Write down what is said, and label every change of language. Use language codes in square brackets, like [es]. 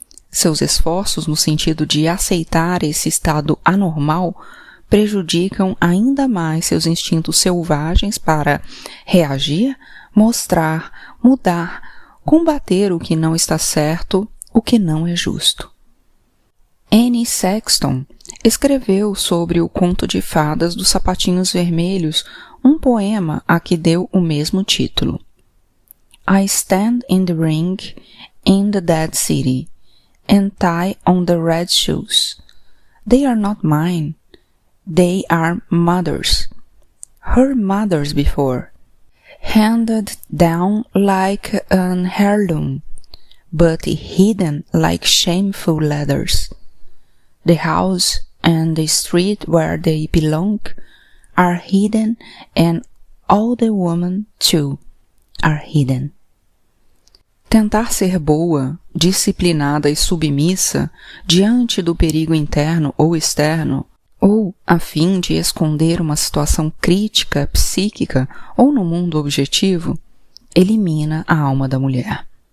[pt] Seus esforços no sentido de aceitar esse estado anormal prejudicam ainda mais seus instintos selvagens para reagir, mostrar, mudar, combater o que não está certo, o que não é justo. Annie Sexton escreveu sobre o conto de fadas dos sapatinhos vermelhos um poema a que deu o mesmo título. [en] I stand in the ring in the dead city and tie on the red shoes. They are not mine. They are mother's. Her mother's before. Handed down like an heirloom, but hidden like shameful letters. The house and the street where they belong are hidden, and all the women, too, are hidden. [pt] Tentar ser boa, disciplinada e submissa diante do perigo interno ou externo, ou a fim de esconder uma situação crítica, psíquica ou no mundo objetivo, elimina a alma da mulher.